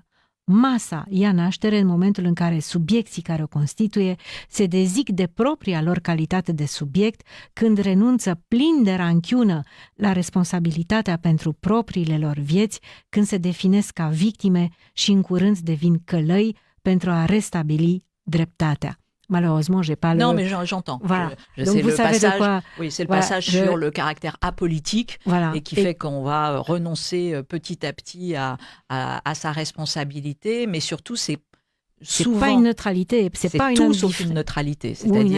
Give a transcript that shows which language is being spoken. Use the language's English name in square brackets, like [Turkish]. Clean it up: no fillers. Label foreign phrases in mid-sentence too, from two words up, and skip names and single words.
[Romanian] Masa ia naștere în momentul în care subiecții care o constituie se dezic de propria lor calitate de subiect, când renunță plin de ranchiună la responsabilitatea pentru propriile lor vieți, când se definesc ca victime și în curând devin călăi pentru a restabili dreptatea. [French] Malheureusement, j'ai pas Non, mais j'entends. Voilà. Donc, c'est le passage. Oui, c'est le passage sur le caractère apolitique et qui fait qu'on va renoncer petit à petit à sa responsabilité, mais surtout c'est pas une neutralité, c'est pas tout sauf une neutralité, c'est-à-dire